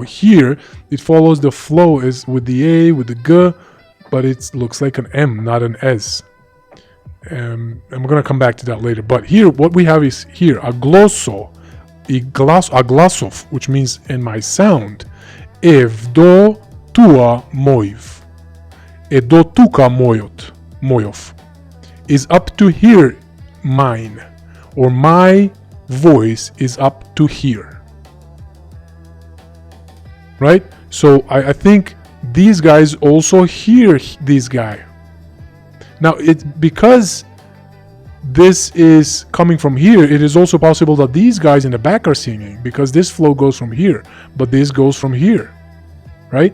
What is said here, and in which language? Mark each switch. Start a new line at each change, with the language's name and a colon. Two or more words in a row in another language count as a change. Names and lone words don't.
English: Here, it follows the flow as with the A, with the G, but it looks like an M, not an S. I'm going to come back to that later. But here, what we have is here, aglosso, aglasov, which means in my sound, evdo tua moiv, edo tuka moyov, is up to here mine, or my voice is up to here. Right? So I think these guys also hear this guy. Now, because this is coming from here, it is also possible that these guys in the back are singing, because this flow goes from here, but this goes from here, right?